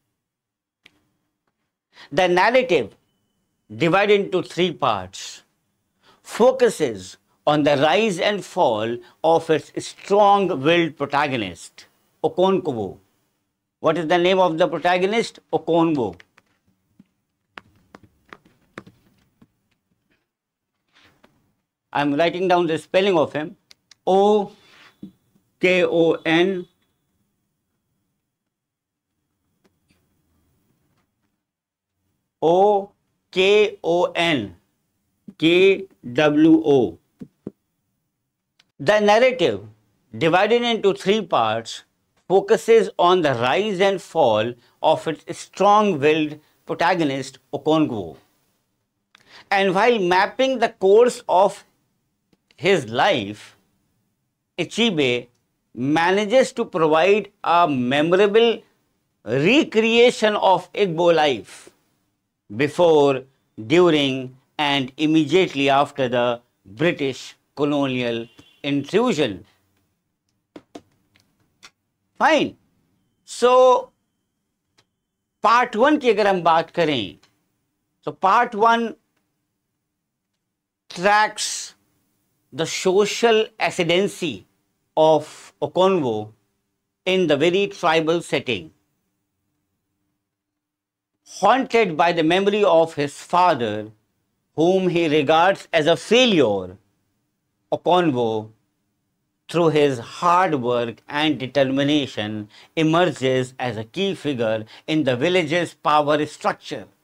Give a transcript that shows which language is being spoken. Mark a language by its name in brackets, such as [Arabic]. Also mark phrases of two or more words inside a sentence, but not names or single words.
[English] The narrative, divided into three parts, focuses on the rise and fall of its strong-willed protagonist, Okonkwo. What is the name of the protagonist? Okonkwo. I'm writing down the spelling of him. O-K-O-N O-K-O-N K-W-O. The narrative, divided into three parts, focuses on the rise and fall of its strong-willed protagonist, Okonkwo. And while mapping the course of his life, Achebe manages to provide a memorable recreation of Igbo life before, during, and immediately after the British colonial intrusion. Fine. So part [Hindi] 1 की अगर हम बात करें, [English] so part 1 tracks the social ascendancy of Okonwo in the very tribal setting. Haunted by the memory of his father, whom he regards as a failure, Okonwo, through his hard work and determination, emerges as a key figure in the village's power structure.